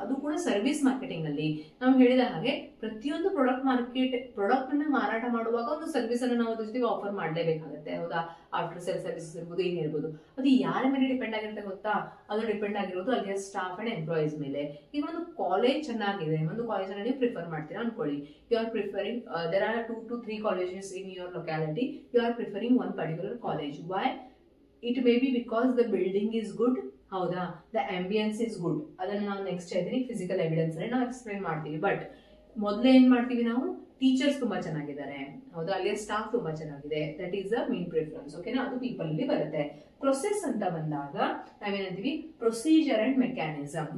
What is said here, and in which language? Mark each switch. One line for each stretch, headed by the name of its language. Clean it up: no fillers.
Kannada: ಅದು ಕೂಡ service marketing ಅಲ್ಲಿ ನಾವು ಹೇಳಿದ ಹಾಗೆ ಪ್ರತಿಯೊಂದು ಪ್ರಾಡಕ್ಟ್ ಅನ್ನ ಮಾರಾಟ ಮಾಡುವಾಗ ಒಂದು ಸರ್ವಿಸ್ ಅನ್ನು ನಾವು ಅದ್ರ ಜೊತೆಗೆ ಆಫರ್ ಮಾಡಲೇಬೇಕಾಗುತ್ತೆ. ಹೌದಾ, ಆಫ್ಟರ್ ಸೇಲ್ ಸರ್ವಿಸಸ್ ಇರ್ಬೋದು, ಏನಿರ್ಬೋದು, ಅದು ಯಾರ ಮೇಲೆ ಡಿಪೆಂಡ್ ಆಗಿರುತ್ತೆ ಗೊತ್ತಾ? ಅದು ಡಿಪೆಂಡ್ ಆಗಿರೋದು ಅಲ್ಲಿಯ ಸ್ಟಾಫ್ ಅಂಡ್ ಎಂಪ್ಲಾಯೀಸ್ ಮೇಲೆ. ಈಗ ಒಂದು ಕಾಲೇಜ್ ಚೆನ್ನಾಗಿದೆ, ಒಂದು ಕಾಲೇಜ್ ಅನ್ನ ನೀವು ಪ್ರಿಫರ್ ಮಾಡ್ತೀರಾ ಅನ್ಕೊಳ್ಳಿ.
English: You are preferring, there are 2 to 3 colleges in your locality. You are preferring one particular college. Why? It may be because the building is good,
Kannada: ಹೌದಾ,
English: the ambience is good.
Kannada: ಅದನ್ನ ನಾವು next ಹೇಳ್ತೀನಿ, physical evidence ಅಲ್ಲಿ ನಾವು explain ಮಾಡ್ತೀವಿ. But ಮೊದಲೇ ಏನ್ ಮಾಡ್ತೀವಿ ನಾವು, ಟೀಚರ್ಸ್ ತುಂಬಾ ಚೆನ್ನಾಗಿದ್ದಾರೆ, ಹೌದಾ, ಅಲ್ಲಿ ಸ್ಟಾಫ್ ತುಂಬಾ ಚೆನ್ನಾಗಿದೆ,
English: That is the main preference.
Kannada: ಓಕೆನಾ, ಅದು ಪೀಪಲ್ ಅಲ್ಲಿ ಬರುತ್ತೆ. ಪ್ರೊಸೆಸ್ ಅಂತ ಬಂದಾಗ ನಾವೇನಂತೀವಿ, ಪ್ರೊಸೀಜರ್ ಅಂಡ್ ಮೆಕ್ಯಾನಿಸಮ್.